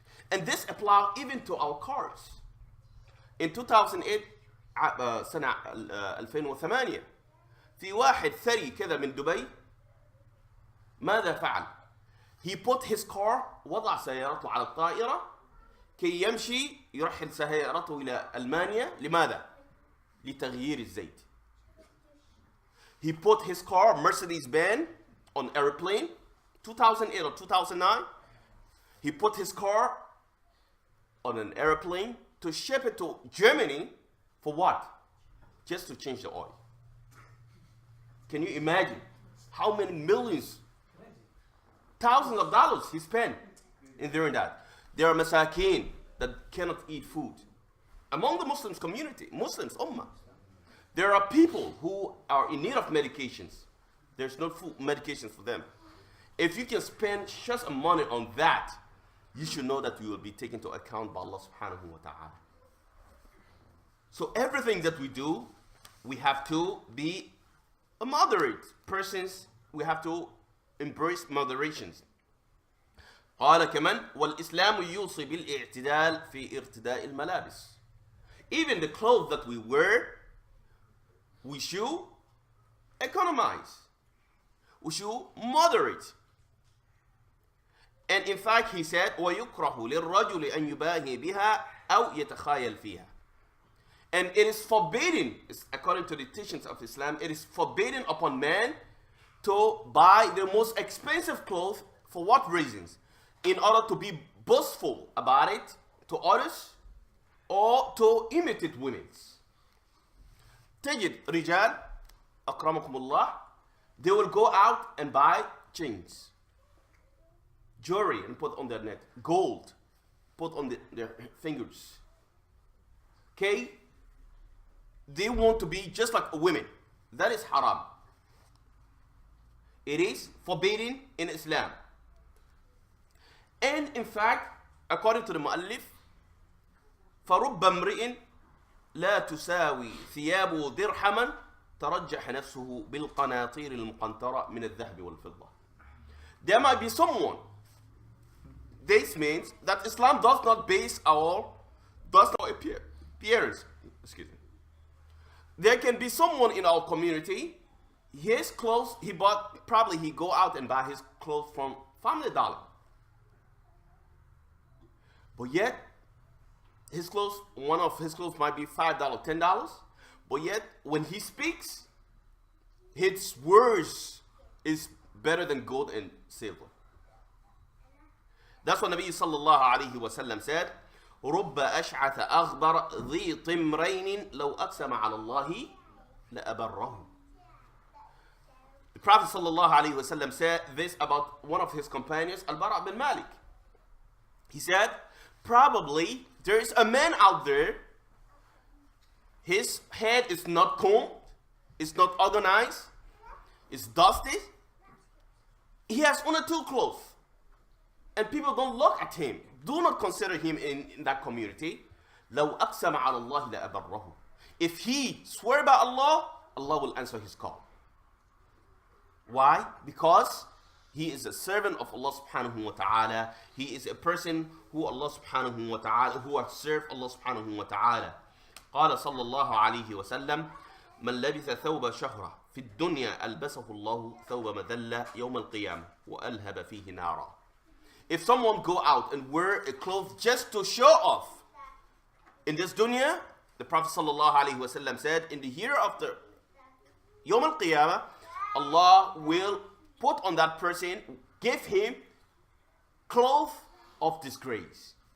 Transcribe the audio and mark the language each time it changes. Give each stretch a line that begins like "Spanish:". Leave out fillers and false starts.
English: And this applies even to our cars. In 2008
Arabic: سنة 2008 في واحد ثري كذا من دبي ماذا فعل؟
English: He put his car,
Arabic: وضع سيارته على الطائرة كي يمشي يرحل سيارته إلى ألمانيا. لماذا؟ لتغيير الزيت.
English: He put his car, Mercedes-Benz, on airplane, 2008 or 2009. He put his car on an airplane to ship it to Germany for what? Just to change the oil. Can you imagine how many millions, thousands of dollars he spent in doing that? There are masakin that cannot eat food. Among the Muslims community, Muslims, ummah, there are people who are in need of medications. There's no food medications for them. If you can spend just money on that, you should know that you will be taken into account by Allah subhanahu wa ta'ala. So everything that we do, we have to be a moderate persons. We have to embrace moderations.
Arabic: قال كمان والإسلام يوصي بالاعتدال في ارتداء الملابس.
English: Even the clothes that we wear, we should economize. We should moderate. And in fact, he said,
Arabic: وَيُكْرَهُ لِلرَّجُلِ أَن يُبَاهِي بِهَا أَوْ يَتَخَايَلْ فِيهَا.
English: And it is forbidden, according to the teachings of Islam, it is forbidden upon man to buy the most expensive clothes. For what reasons? In order to be boastful about it to others or to imitate women.
Arabic: تجد رجال أكرمكم الله,
English: they will go out and buy chains, jewelry, and put on their neck, gold, put on their fingers. Okay? They want to be just like women. That is haram. It is forbidden in Islam. And in fact, according to the Mu'allif,
Arabic: فَرُبَّ امْرِئٍ لَا تُسَاوِي ثِيَابُهُ دِرْحَمًا تَرَجَّحَ نَفْسُهُ بِالْقَنَاطِيرِ الْمُقَنْطَرَةِ مِنَ الذَّهْبِ وَالْفِضَّةِ.
English: There might be someone. This means that Islam does not base our appearance. Excuse me. There can be someone in our community, his clothes, he bought, probably he go out and buy his clothes from Family Dollar. But yet, his clothes, one of his clothes might be $5, $10. But yet, when he speaks, his words is better than gold and silver. That's what Nabi sallallahu alayhi wa sallam said,
Arabic: رُبَّ أَشْعَثَ أَغْبَرَ ذِي طِمْرَيْنٍ لَوْ أَقْسَمَ عَلَى اللَّهِ لَأَبَرَّهُ.
English: The Prophet sallallahu alayhi wa sallam said this about one of his companions, Al-Bara' bin Malik. He said, probably there is a man out there, his head is not combed, it's not organized, it's dusty, he has one or two clothes, and people don't look at him, do not consider him in that community.
Arabic: لَوْ أَقْسَمَ عَلَى اللَّهِ لَأَبَرَّهُ.
English: If he swear by Allah, Allah will answer his call. Why? Because he is a servant of Allah subhanahu wa ta'ala. He is a person who Allah subhanahu wa ta'ala, who has served Allah subhanahu wa ta'ala.
Arabic: قال صلى الله عليه وسلم من لبث ثوب شهرة في الدنيا ألبسه الله ثوب مذلة يوم القيامة وألهب فيه نارا.
English: If someone go out and wear a cloth just to show off in this dunya, the Prophet sallallahu alaihi wasallam said, in the hereafter, Yawm al-Qiyamah, Allah will put on that person, give him cloth of disgrace.